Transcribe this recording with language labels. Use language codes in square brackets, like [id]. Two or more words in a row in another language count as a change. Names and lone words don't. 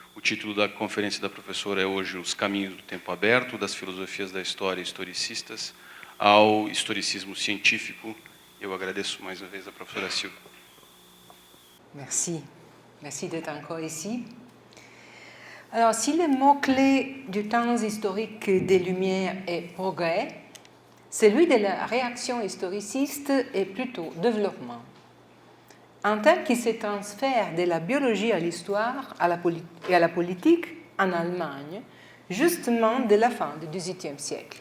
[pt] título da conferência da professora é hoje Os Caminhos do Tempo Aberto, das filosofias da história historicistas ao historicismo científico. Eu agradeço mais uma vez a professora Silvia. [fr] Merci. Merci d'être encore ici. Alors, si le mot-clé du temps historique des Lumières est progrès, celui de la réaction historiciste est plutôt développement. Un thème qui se transfère de la biologie à l'histoire et à la politique en Allemagne, justement de la fin du XVIIIe siècle.